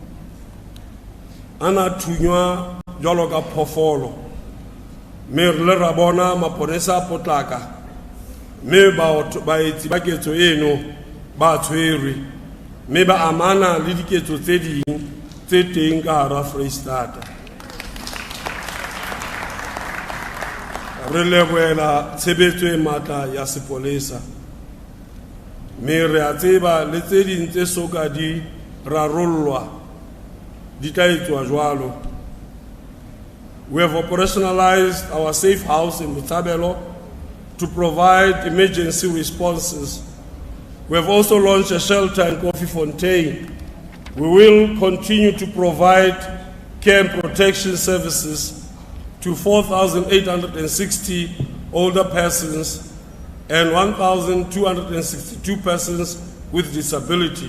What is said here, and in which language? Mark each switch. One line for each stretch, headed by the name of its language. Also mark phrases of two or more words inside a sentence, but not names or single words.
Southern Sotho: ana thunywa jwalo ka phoofolo, me le ra bona maponesa a potlaka, me baetsi ba ketso eno ba tshwerwe, me ba amana le diketso tse ding tse teng ka hara Freistata. Re lebohela tshebetso e matla ya sepolesa, me re a tseba le tse ding tse soka di rarollwa di tla etswa jwalo.
English: We have operationalized our safe house in Botshabelo to provide emergency responses. We have also launched a shelter in Koffiefontein. We will continue to provide care and protection services to 4,860 older persons and 1,262 persons with disability.